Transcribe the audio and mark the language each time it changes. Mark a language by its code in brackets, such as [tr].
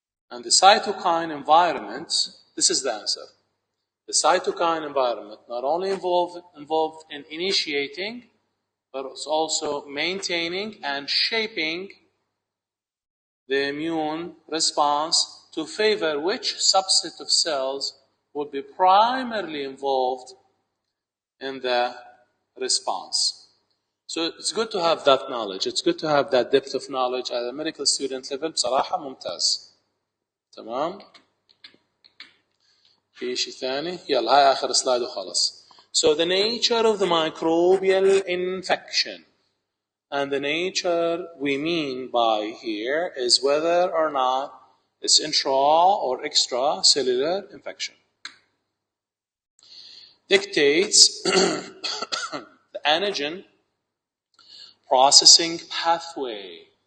[en] And the cytokine environment, this is the answer. The cytokine environment not only involved in initiating, but it's also maintaining and shaping the immune response to favor which subset of cells would be primarily involved in the response. So it's good to have that knowledge. It's good to have that depth of knowledge at a medical student level. [ar] بصراحة ممتاز. تمام؟ في شيء ثاني؟ يلا هاي آخر سلايد وخلص. [en] So the nature of the microbial infection. And the nature we mean by here is whether or not it's intra or extracellular infection. Dictates the antigen processing pathway.